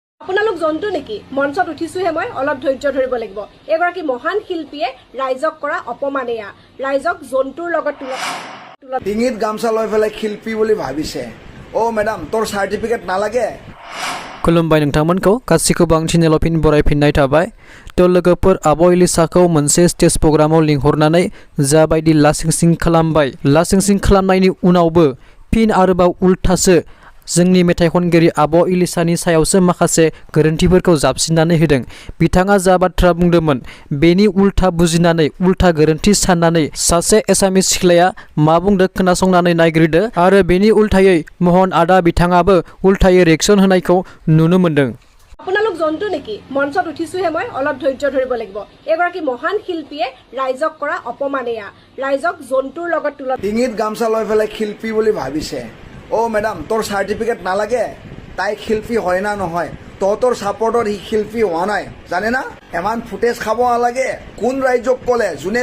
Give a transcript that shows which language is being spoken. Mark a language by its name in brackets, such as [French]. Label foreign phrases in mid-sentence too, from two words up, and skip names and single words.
[Assamese] আপোনালোক জন্তু নেকি মঞ্চত উঠিছোহে মই অলপ ধৈৰ্য ধৰিব লাগিব এগৰাকী মহান শিল্পীয়ে ৰাইজক কৰা অপমানেয়া ৰাইজক জন্তুৰ লগত তুলনা ডিঙিত গামছা লৈ পেলাই শিল্পী বুলি ভাবিছে অ মেডাম তোৰ সাৰ্টিফিকেট নালাগে [Bodo] खुलुमबाय नोंथांमोनखौ गासिखौबो आं चेनेलाव फिन बरायफिननाय थाबाय तो लोगोफोर आब' इलिसाखौ मोनसे स्टेज प्रग्रामाव लिंहरनानै जाबायदि लासिंसिं खालामबाय लासिंसिं खालामनायनि उनावबो फिन आरोबाव उल्थासो जोंनि मेथाइ खनगिरि आब' इलिसानि सायावसो माखासे गोरोन्थिफोरखौ जाबसिननानै होदों बिथाङा जा बाथ्रा बुंदोंमोन बेनि उल्था बुजिनानै उल्था गोरोन्थि साननानै सासे एसामिस सिख्लाया मा बुंदों खोनासंनानै नायग्रोदो आरो बेनि उल्थायै महन आदा बिथाङाबो उल्थायै रिएक्शन होनायखौ नुनो मोन्दों [Assamese] আপোনালোক জন্তু নেকি মঞ্চত উঠিছোহে মই অলপ ধৈৰ্য ধৰিব লাগিব এগৰাকী মহান শিল্পীয়ে ৰাইজক কৰা অপমানেয়া ৰাইজক জন্তুৰ লগত তুলনা ডিঙিত গামছা লৈ পেলাই শিল্পী বুলি ভাবিছে অ মেডাম তোৰ সাৰ্টিফিকেট নালাগে তাই শিল্পী হয় না নহয় তহঁতৰ ছাপৰ্টত সি শিল্পী হোৱা নাই জানে না ইমান ফুটেজ খাব নালাগে কোন ৰাইজক ক'লে যোনে